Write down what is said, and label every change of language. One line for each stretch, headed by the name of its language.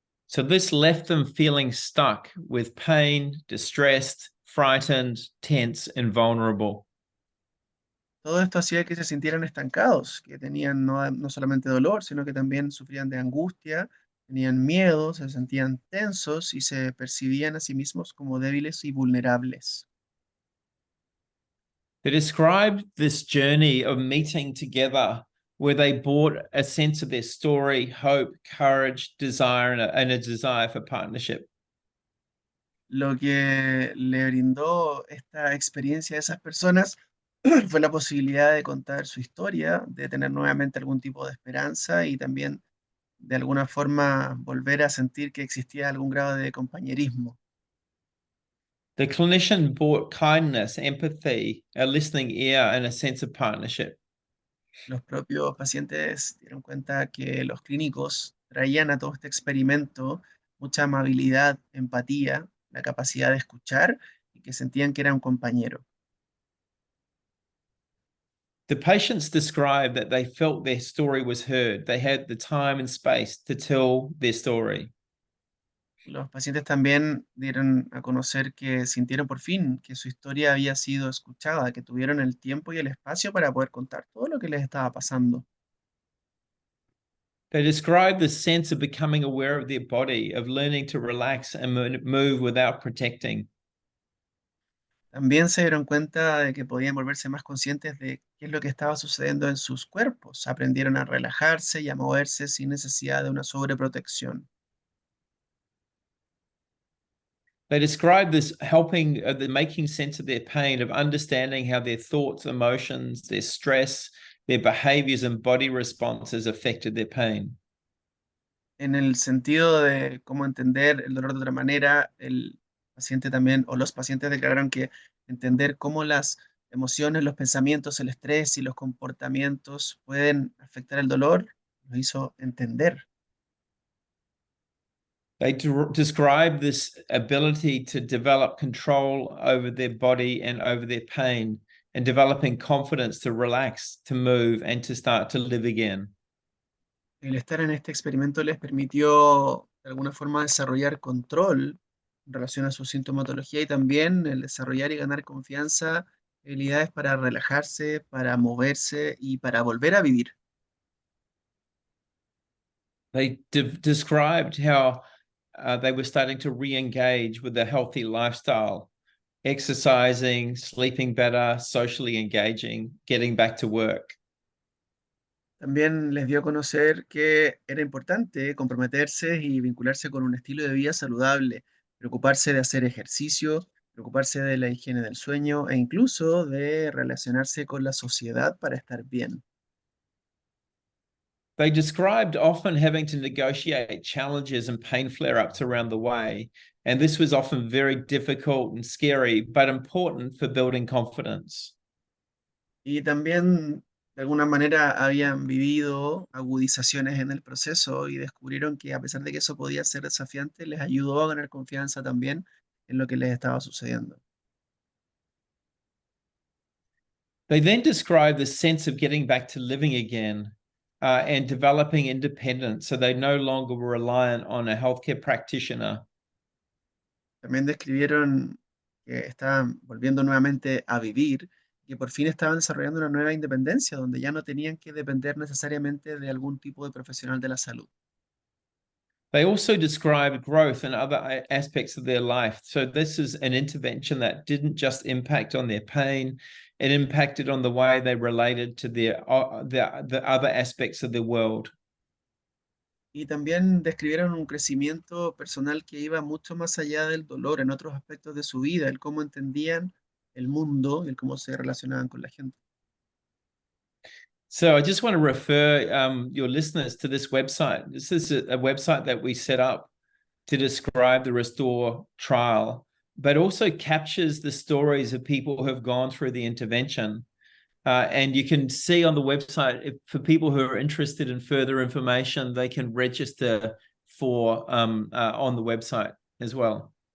English: So this left them feeling stuck with pain, distressed, frightened, tense, and vulnerable.
Spanish: Todo esto hacía que se sintieran estancados, que tenían no solamente dolor, sino que también sufrían de angustia, tenían miedo, se sentían tensos y se percibían a sí mismos como débiles y vulnerables.
English: They described this journey of meeting together where they brought a sense of their story, hope, courage, desire, and a desire for partnership.
Spanish: Lo que le brindó esta experiencia a esas personas fue la posibilidad de contar su historia, de tener nuevamente algún tipo de esperanza y también de alguna forma volver a sentir que existía algún grado de compañerismo.
English: The clinician brought kindness, empathy, a listening ear, and a sense of partnership.
Spanish: Los propios pacientes dieron cuenta que los clínicos traían a todo este experimento mucha amabilidad, empatía, la capacidad de escuchar y que sentían que era un compañero.
English: The patients described that they felt their story was heard. They had the time and space to tell their story.
Spanish: Los pacientes también dieron a conocer que sintieron por fin que su historia había sido escuchada, que tuvieron el tiempo y el espacio para poder contar todo lo que les estaba pasando.
English: They described the sense of becoming aware of their body, of learning to relax and move without protecting.
Spanish: También se dieron cuenta de que podían volverse más conscientes de qué es lo que estaba sucediendo en sus cuerpos. Aprendieron a relajarse y a moverse sin necesidad de una sobreprotección.
English: They described this helping, the making sense of their pain, of understanding how their thoughts, emotions, their stress, their behaviors and body responses affected their pain.
Spanish: En el sentido de cómo entender el dolor de otra manera, el paciente también, o los pacientes declararon que entender cómo las emociones, los pensamientos, el estrés y los comportamientos pueden afectar el dolor, lo hizo entender.
English: They describe this ability to develop control over their body and over their pain, and developing confidence to relax, to move, and to start to live again.
Spanish: El estar en este experimento les permitió de alguna forma desarrollar control en relación a su sintomatología y también el desarrollar y ganar confianza, habilidades para relajarse, para moverse y para volver a vivir.
English: They described how they were starting to re-engage with a healthy lifestyle, exercising, sleeping better, socially engaging, getting back to work.
Spanish: También les dio a conocer que era importante comprometerse y vincularse con un estilo de vida saludable, preocuparse de hacer ejercicio, preocuparse de la higiene del sueño e incluso de relacionarse con la sociedad para estar bien.
English: They described often having to negotiate challenges and pain flare-ups around the way, and this was often very difficult and scary, but important for building confidence.
Spanish: Y también de alguna manera habían vivido agudizaciones en el proceso y descubrieron que a pesar de que eso podía ser desafiante, les ayudó a ganar confianza también en lo que les estaba sucediendo.
English: They then describe the sense of getting back to living again and developing independence, so they no longer were reliant on a healthcare practitioner.
Spanish: También describieron que estaban volviendo nuevamente a vivir, que por fin estaban desarrollando una nueva independencia, donde ya no tenían que depender necesariamente de algún tipo de profesional de la salud.
English: They also describe growth in other aspects of their life. So this is an intervention that didn't just impact on their pain, it impacted on the way they related to the other aspects of their world.
Spanish: Y también describieron un crecimiento personal que iba mucho más allá del dolor en otros aspectos de su vida, el cómo entendían el mundo, el cómo se relacionaban con la gente.
English: So I just want to refer your listeners to this website. This is a website that we set up to describe the Restore trial, but also captures the stories of people who have gone through the intervention. And you can see on the website, for people who are interested in further information, they can register for on the website as well.